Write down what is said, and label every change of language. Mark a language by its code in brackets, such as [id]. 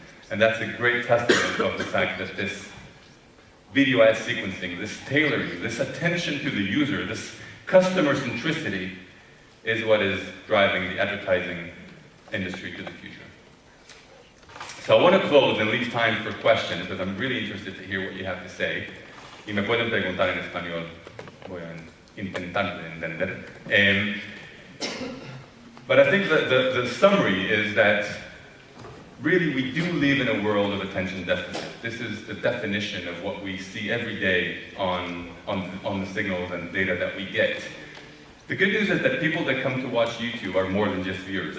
[en] And that's a great testament of the fact that this video ad sequencing, this tailoring, this attention to the user, this customer centricity is what is driving the advertising industry to the future. So I want to close and leave time for questions because I'm really interested to hear what you have to say. [es] Y me pueden preguntar en español. Voy a intentar de entender. [en] But I think the summary is that really we do live in a world of attention deficit. This is the definition of what we see every day on the signals and data that we get. The good news is that people that come to watch YouTube are more than just viewers.